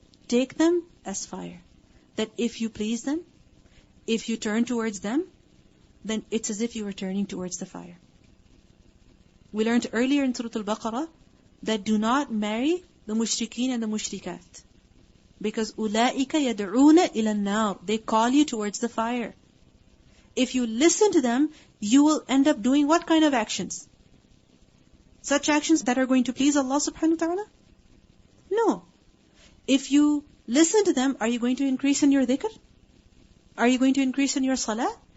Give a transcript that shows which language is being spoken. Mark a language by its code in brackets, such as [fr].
[en] Take them as fire. That if you please them, if you turn towards them, then it's as if you were turning towards the fire. We learned earlier in Surah Al-Baqarah that do not marry the mushrikeen and the mushrikat. Because [ar] أُولَٰئِكَ يَدْعُونَ إِلَى النَّارِ. [en] They call you towards the fire. If you listen to them, you will end up doing what kind of actions? Such actions that are going to please Allah subhanahu wa ta'ala? No. If you listen to them, are you going to increase in your dhikr? Are you going to increase in your salah?